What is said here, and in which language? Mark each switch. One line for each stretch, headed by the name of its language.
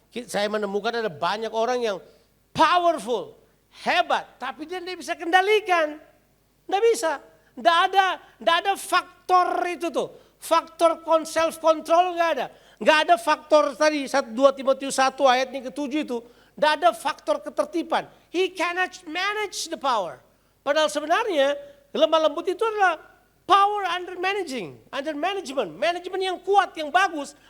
Indonesian: Saya menemukan ada banyak orang yang powerful, hebat, tapi dia tidak bisa kendalikan. Tidak bisa. Tidak ada faktor itu tuh. Faktor self control nggak ada. Nggak ada faktor tadi 2 Timotius 1 ayatnya ke-7 itu. Nggak ada faktor ketertiban.
English: He cannot manage the power.
Indonesian: Padahal sebenarnya lemah lembut itu adalah power under management. Manajemen yang kuat, yang bagus.